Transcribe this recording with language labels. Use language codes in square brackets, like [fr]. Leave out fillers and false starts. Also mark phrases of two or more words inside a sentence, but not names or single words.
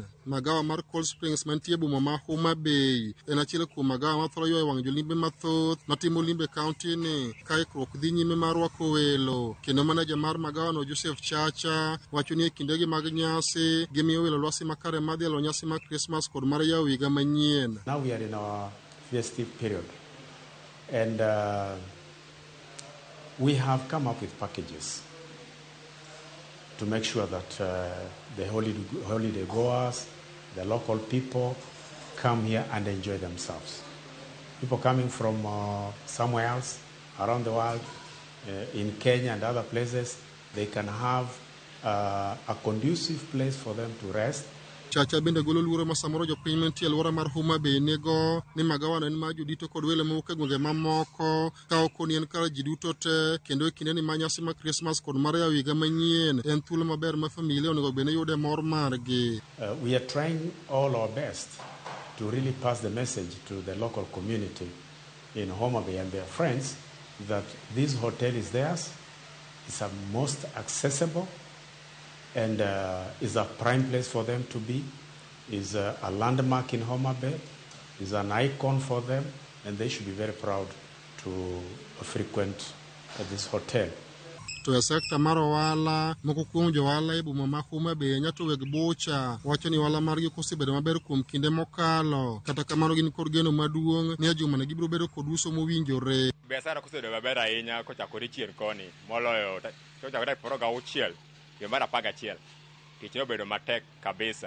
[luo] Magawa mar Cold Springs mantie boma ma Homa Bay en achiel kuom magawa mathoro ywayo wang' jolimbe mathoth matimo limbe kaunti ni ka ikruok dhi nyime mar rwako welo. Kendo maneja mar magawa no Joseph Chacha wacho ni e kindegi mag nyasi gimiyo welo lwasi makare mar dhialo nyasi mar Christmas kod mar yawo higa manyien. [en] Now we are in our festive period and we have come up with packages to make sure that the holiday goers, the local people come here and enjoy themselves. People coming from somewhere else around the world, in Kenya and other places, they can have a conducive place for them to rest. [luo] Chacha bende golo luoro ma samoro jopiny mantie alwora mar Homa Bay nego ni magawa en ma jodito kod welo mawuok e gwenge mamoko ka ok ni en kar ji duto te kendo e kinde ni ma nyasi mar Christmas kod mar yawo higa manyien en thuolo maber ma familia onego bed ni yude mor margi. [en] We are trying all our best to really pass the message to the local community in Homa Bay and their friends that this hotel is theirs, it's a most accessible and is a prime place for them to be, is a landmark in Homa Bay, is an icon for them, and they should be very proud to frequent this hotel. [luo] To e sekta mar ohala moko kuom johala e boma ma Homa Bay nyato weg bocha wacho ni ohala margi kosebedo maber kuom kinde mokalo kata kamano gin kod geno maduong' ni juma ne gibiro bedo kod uso mowinjore. Biashara kosebedo maber ahinya kochakore chien koni moloyo kochakore 16 dwe mar 11 tich obedo matek kabisa.